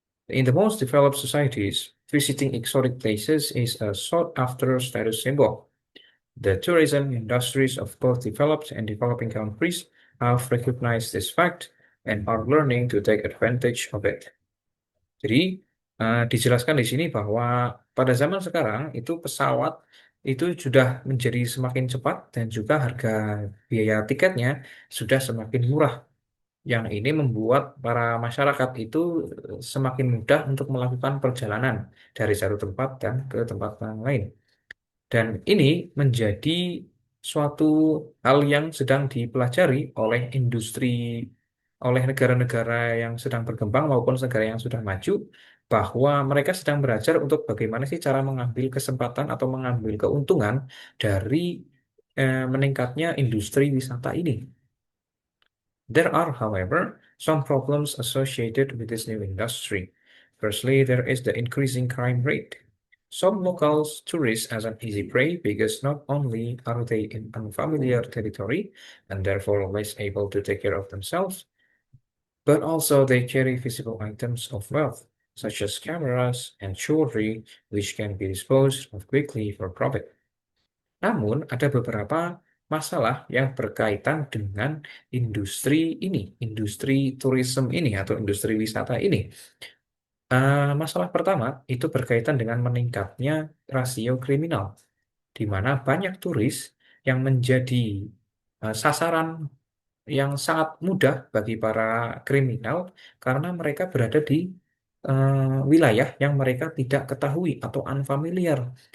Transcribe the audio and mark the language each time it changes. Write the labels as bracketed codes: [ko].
[en] In the most developed societies, visiting exotic places is a sought-after status symbol. The tourism industries of both developed and developing countries have recognized this fact and are learning to take advantage of it. [id] Jadi, dijelaskan di sini bahwa pada zaman sekarang itu pesawat itu sudah menjadi semakin cepat dan juga harga biaya tiketnya sudah semakin murah. Yang ini membuat para masyarakat itu semakin mudah untuk melakukan perjalanan dari satu tempat dan ke tempat yang lain. Dan ini menjadi suatu hal yang sedang dipelajari oleh industri, oleh negara-negara yang sedang berkembang maupun negara yang sudah maju, bahwa mereka sedang belajar untuk bagaimana sih cara mengambil kesempatan atau mengambil keuntungan dari meningkatnya industri wisata ini. [en] There are, however, some problems associated with this new industry. Firstly, there is the increasing crime rate. Some locals tourists as an easy prey because not only are they in unfamiliar territory and therefore less able to take care of themselves, but also they carry visible items of wealth, such as cameras and jewelry, which can be disposed of quickly for profit. [id] Namun, ada beberapa masalah yang berkaitan dengan industri ini, industri tourism ini atau industri wisata ini. Masalah pertama itu berkaitan dengan meningkatnya rasio kriminal, di mana banyak turis yang menjadi sasaran yang sangat mudah bagi para kriminal karena mereka berada di wilayah yang mereka tidak ketahui atau unfamiliar.